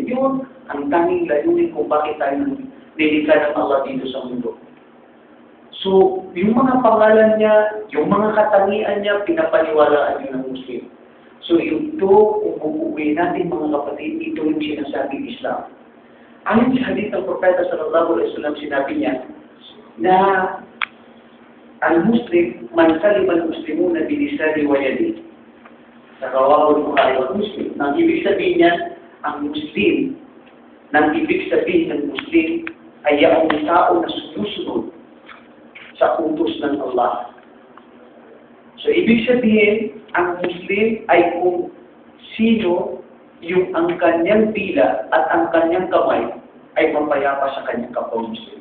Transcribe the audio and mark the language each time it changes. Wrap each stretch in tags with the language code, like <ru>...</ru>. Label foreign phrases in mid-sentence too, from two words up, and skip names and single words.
<tl>Yun ang tanging layunin kung bakit tayo nilikha ng Allah dito sa mundo. So, yung mga pangalan niya, yung mga katangian niya, pinapaniwalaan niyo ng Muslim. So, ito, kung uuwi natin mga kapatid, ito yung sinasabing Islam. Ayon sa hadith ng Propeta</tl> <ar>صلى الله عليه وسلم,</ar> <tl>sinabi niya na</tl> <ar>المسلم من سلم المسلمون بلساني ويدي.</ar> <tl>Sa</tl> <ar>رواه البخاري ومسلم.</ar> <tl>Nang ibig sabihin niya, ang Muslim, nang ibig sabihin ng Muslim, ay ang tao na sumusunod sa utos ng Allah. So, ibig sabihin, ang Muslim ay kung sino yung ang kanyang dila at ang kanyang kamay ay mapayapa sa kanyang kapwa Muslim.</tl>